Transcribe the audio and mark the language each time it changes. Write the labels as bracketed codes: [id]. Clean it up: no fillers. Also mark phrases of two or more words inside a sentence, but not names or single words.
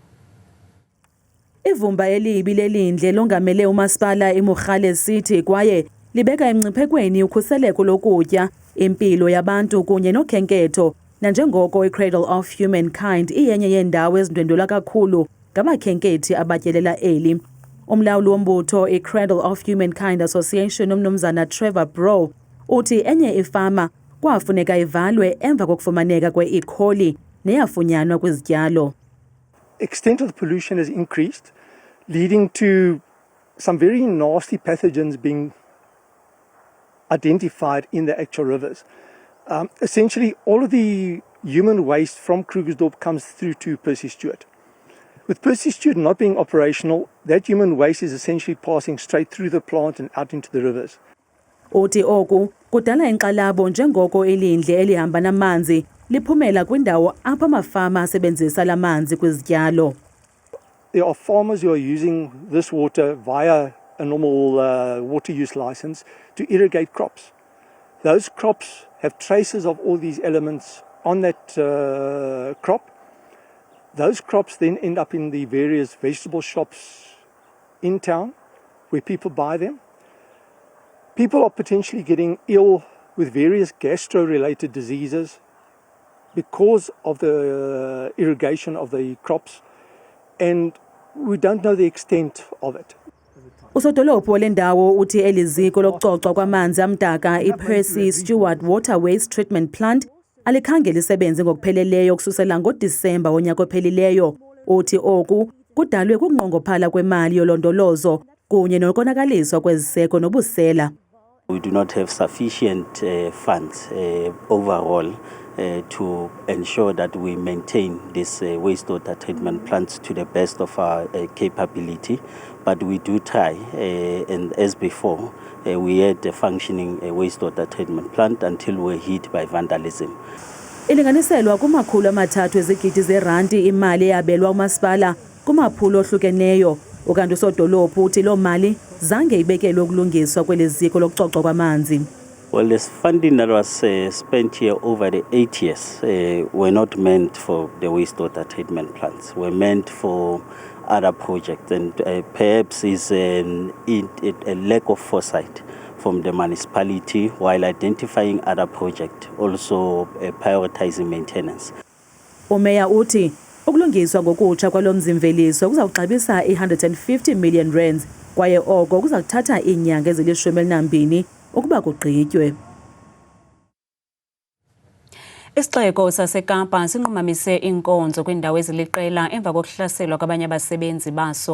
[xh] Ivumba elibi lelindle longamele umasipala eMogale City kwaye libeka emngciphekweni ukhuseleko lokutya, impilo yabantu kunye nokhenketho, nanjengoko iCradle of Humankind iyenye yendawo ezindwendwela kakhulu ngabakhenkethi abatyelela eli. Umlawuli wombutho iCradle of Humankind Association uMnumzana Trevor Bro uthi enye ifama kwafuneka ivalwe emva kokufumaneka kwe-E. coli neyafunyanwa kwizityalo. [en] Extent of the pollution has increased, leading to some very nasty pathogens being identified in the actual rivers. Essentially, all of the human waste from Krugersdorp comes through to Percy Stewart. With Percy Stewart not being operational, that human waste is essentially passing straight through the plant and out into the rivers. [xh] Uthi oku kudala inkxalabo njengoko ilindle elihamba namanzi liphumela kwindawo apha amafama asebenzisa lamanzi kwizityalo. [en] There are farmers who are using this water via a normal water use license to irrigate crops. Those crops have traces of all these elements on that crop. Those crops then end up in the various vegetable shops in town where people buy them. People are potentially getting ill with various gastro-related diseases because of the irrigation of the crops, and we don't know the extent of it. [xh] Usodolophu lendawo uthi eliziko lokucocwa kwamanzi amdaka iPercy Stewart Water Waste Treatment Plant alikhange lisebenze ngokupheleleyo kususela ngoDisemba wonyaka ophelileyo. Uthi oku kudalwe kunqongophala kwemali yolondolozo kunye nokonakaliswa kweziseko nobusela. [en] We do not have sufficient funds overall to ensure that we maintain this wastewater treatment plants to the best of our capability. But we do try, and as before, we had a functioning wastewater treatment plant until we were hit by vandalism. [xh] Ilinganiselwa kumakhulu amathathu ezigidi zerandi imali eyabelwa umasipala kumaphulo ohlukeneyo, ukanti usodolophu uthi loo mali zange ibekelwe ukulungiswa kweli ziko lokucocwa kwamanzi. [en] Well, this funding that was spent here over the 8 years were not meant for the wastewater treatment plants, were meant for other projects, and perhaps is a lack of foresight from the municipality while identifying other projects, also prioritizing maintenance. [xh] Umeya uthi ukulungiswa ngokutsha kwalo mzimveliso kuzawuxabisa i-150 million rands kwaye oko kuzakuthatha iinyanga ezili-12 ukuba kugqitywe. Isixeko saseKapa sinqumamise inkonzo kwindawo eziliqela emva kokuhlaselwa kwabanye abasebenzi baso.